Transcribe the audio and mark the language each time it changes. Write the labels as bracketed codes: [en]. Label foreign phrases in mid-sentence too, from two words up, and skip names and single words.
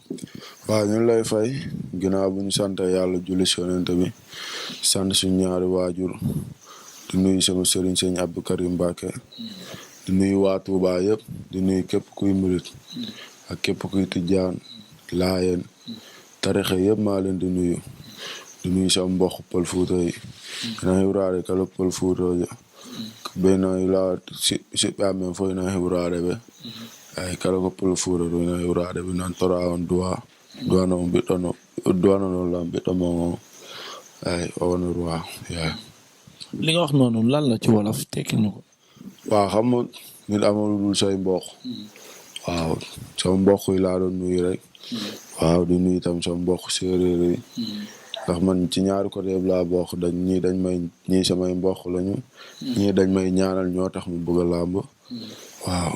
[wo] waaw ñu lay fay ginnaaw bu ñu sant yàlla julli si Yonent bi sant suñu ñaari waajur di nuyu sama sëriñ sëñ Abdou Karim Mbacké di nuyu waa Touba yëpp di nuyu képp kuy murit ak képp kuy tijjaan laayeen tarixe yëpp maa leen di nuyu sama mbokk pël Fuuta yi [ff] na hiwraade kala pël Fuuta ɓe no siɓɓe amen fof ina hiwraade ɓe ay kala ko pël Fuuta ɗo ina hiwraade ɓe nan tora on duwano noon lam ɓiɗɗo mon o ay o woni roi yaay [wo] li nga wax noonu lan la ci wolof tekki ñu ko. waaw xam nga nit amul dul say mbokk waaw sama mbokk yi laa doon nuyu rek waaw di nuyu tam sama mbokk séeréer yi ndax man ci ñaari côté yëpp laa bokk ñii samay mbokk lañu ñii dañ may ñaanal ñoo tax mu bëgg a làmb waaw.